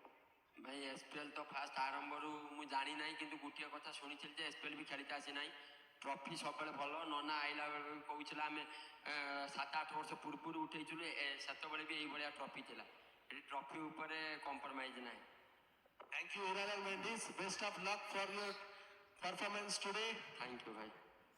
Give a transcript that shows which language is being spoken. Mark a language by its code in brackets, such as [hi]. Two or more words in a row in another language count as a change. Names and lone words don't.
[or] ଭାଇ SPL ତ ଫାଷ୍ଟ ଆରମ୍ଭରୁ ମୁଁ ଜାଣିନାହିଁ, କିନ୍ତୁ ଗୋଟିଏ କଥା ଶୁଣିଥିଲି ଯେ SPL ବି ଖେଳିକି ଆସିନାହିଁ। ଟ୍ରଫି ସବୁବେଳେ ଭଲ। ନନା ଆଇଲା ବେଳେ କହୁଥିଲା ଆମେ 7-8 ବର୍ଷ ପୂର୍ବରୁ ଉଠେଇଥିଲୁ, ସେତେବେଳେ ବି ଏଇଭଳିଆ ଟ୍ରଫି ଥିଲା। ଏଠି ଟ୍ରଫି ଉପରେ କମ୍ପ୍ରମାଇଜ୍ ନାହିଁ। [en] Thank you, Urara Mendes. Best of luck for your performance today. thank you ଭାଇ।